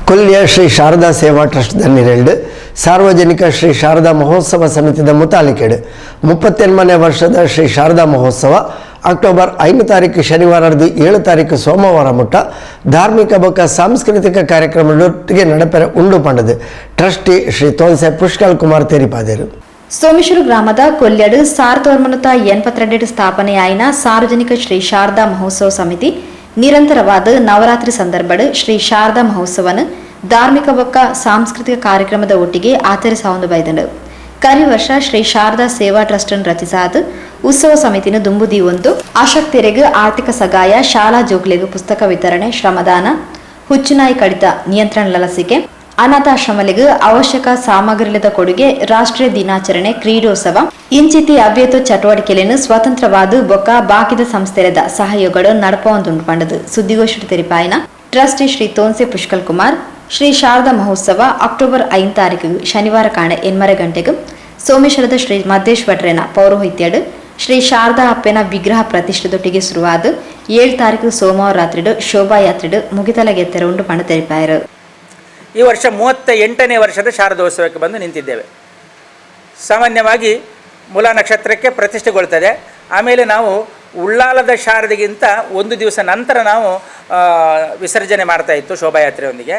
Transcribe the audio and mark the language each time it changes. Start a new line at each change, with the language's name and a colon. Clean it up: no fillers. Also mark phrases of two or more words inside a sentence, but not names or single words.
Tulu: ಕೊಲ್ಲಿಯ ಶ್ರೀ ಶಾರದಾ ಸೇವಾ ಟ್ರಸ್ಟ್ ದನ್ನಿರೆಂಡು ಸಾರ್ವಜನಿಕ ಶ್ರೀ ಶಾರದಾ ಮಹೋತ್ಸವ ಸಮಿತಿದ ಮುತಾಲಿಕೆಡು 38ನೇ ವರ್ಷದ ಶ್ರೀ ಶಾರದಾ ಮಹೋತ್ಸವ ಅಕ್ಟೋಬರ್ 5 ತಾರೀಕು ಶನಿವಾರ 7 ತಾರೀಕು ಸೋಮವಾರ ಮುಟ್ಟ ಧಾರ್ಮಿಕ ಬೊಕ್ಕ ಸಾಂಸ್ಕೃತಿಕ ಕಾರ್ಯಕ್ರಮದೊಟ್ಟಿಗೆ ನಡೆಪೆರ ಉಂಡು ಪಂಡದು ಟ್ರಸ್ಟಿ ಶ್ರೀ ತೋನ್ಸೆ ಪುಷ್ಕಲ್ ಕುಮಾರ್ ತೆರಿಪಾದರು. ಸೋಮೇಶ್ವರ ಗ್ರಾಮದ ಕೊಲ್ಯಡು 1982 ಸ್ಥಾಪನೆಯಾಯಿನ ಸಾರ್ವಜನಿಕ ಶ್ರೀ ಶಾರದಾ ಮಹೋತ್ಸವ ಸಮಿತಿ ನಿರಂತರವಾದ ನವರಾತ್ರಿ ಸಂದರ್ಭದ ಶ್ರೀ ಶಾರದಾ ಮಹೋತ್ಸವನ ಧಾರ್ಮಿಕ ಬೊಕ್ಕ ಸಾಂಸ್ಕೃತಿಕ ಕಾರ್ಯಕ್ರಮದ ಒಟ್ಟಿಗೆ ಆಚರಿಸಾವಂದು ಬೈದಂಡು. ಕರಿ ವರ್ಷ ಶ್ರೀ ಶಾರದಾ ಸೇವಾ ಟ್ರಸ್ಟ್ ಅನ್ನು ರಚಿಸಾದ ಉತ್ಸವ ಸಮಿತಿನ ದುಂಬುದಿ ಒಂದು ಆಸಕ್ತರಿಗೆ ಆರ್ಥಿಕ ಸಹಾಯ, ಶಾಲಾ ಜೋಕ್ಲಿಗೆ ಪುಸ್ತಕ ವಿತರಣೆ, ಶ್ರಮದಾನ, ಹುಚ್ಚುನಾಯಿ ಕಡಿತ ನಿಯಂತ್ರಣ ಲಸಿಕೆ, ಅನಾಥಾಶ್ರಮಗಳಿಗೆ ಅವಶ್ಯಕ ಸಾಮಗ್ರಿಲದ ಕೊಡುಗೆ, ರಾಷ್ಟ್ರೀಯ ದಿನಾಚರಣೆ, ಕ್ರೀಡೋತ್ಸವ ಇಂಚಿತಿ ಅವ್ಯತ ಚಟುವಟಿಕೆಗಳನ್ನು ಸ್ವತಂತ್ರವಾದ ಬೊಕ್ಕ ಬಾಕಿದ ಸಂಸ್ಥೆರದ ಸಹಯೋಗಗಳು ನಡಪೊಂದುಂಡು ಪಂಡದು. ಸುದ್ದಿಗೋಷ್ಠಿ ತೆರಿಪಾಯಿನ ಟ್ರಸ್ಟಿ ಶ್ರೀ ತೋನ್ಸೆ ಪುಷ್ಕಲ್ ಕುಮಾರ್ ಶ್ರೀ ಶಾರದಾ ಮಹೋತ್ಸವ ಅಕ್ಟೋಬರ್ 5 ತಾರೀಕು ಶನಿವಾರ ಕಾಣೆ 8 ಗಂಟೆಗೆ ಸೋಮೇಶ್ವರದ ಶ್ರೀ ಮದ್ದೇಶ್ವರನ ಪೌರೋಹಿತ್ಯಡು ಶ್ರೀ ಶಾರದಾ ಅಪ್ಪನ ವಿಗ್ರಹ ಪ್ರತಿಷ್ಠೆದೊಟ್ಟಿಗೆ ಶುರುವಾದ 7 ತಾರೀಕು ಸೋಮವಾರ ರಾತ್ರಿಡು ಶೋಭಾಯಾತ್ರೆಡು ಮುಗಿತಲಗೆ ತೆರವುಂಡು ಪಂಡ ತೆರಿಪಾಯರು.
Kannada: ಈ ವರ್ಷ 38ನೇ ವರ್ಷದ ಶಾರದೋತ್ಸವಕ್ಕೆ ಬಂದು ನಿಂತಿದ್ದೇವೆ. ಸಾಮಾನ್ಯವಾಗಿ ಮೂಲ ನಕ್ಷತ್ರಕ್ಕೆ ಪ್ರತಿಷ್ಠೆಗೊಳ್ತದೆ. ಆಮೇಲೆ ನಾವು ಉಳ್ಳಾಲದ ಶಾರದೆಗಿಂತ ಒಂದು ದಿವಸ ನಂತರ ನಾವು ವಿಸರ್ಜನೆ ಮಾಡ್ತಾ ಇತ್ತು ಶೋಭಾಯಾತ್ರೆಯೊಂದಿಗೆ.